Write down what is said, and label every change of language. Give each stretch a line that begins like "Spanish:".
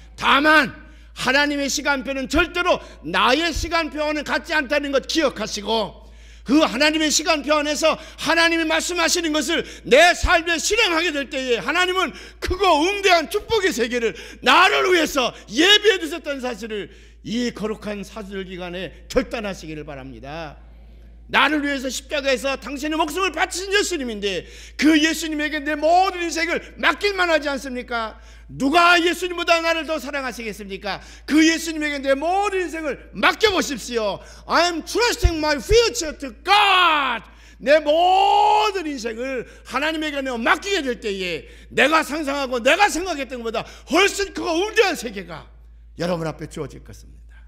Korean: 다만 하나님의 시간표는 절대로 나의 시간표와는 같지 않다는 것 기억하시고, 그 하나님의 시간표 안에서 하나님이 말씀하시는 것을 내 삶에 실행하게 될 때에 하나님은 크고 웅대한 축복의 세계를 나를 위해서 예비해 두셨다는 사실을 이 거룩한 사절 기간에 결단하시기를 바랍니다. 나를 위해서 십자가에서 당신의 목숨을 바치신 예수님인데 그 예수님에게 내 모든 인생을 맡길만 하지 않습니까? 누가 예수님보다 나를 더 사랑하시겠습니까? 그 예수님에게 내 모든 인생을 맡겨보십시오.
English: I'm trusting my future to God.
Korean: 내 모든 인생을 하나님에게 내가 맡기게 될 때에 내가 상상하고 내가 생각했던 것보다 훨씬 크고 웅장한 세계가 여러분 앞에 주어질 것입니다.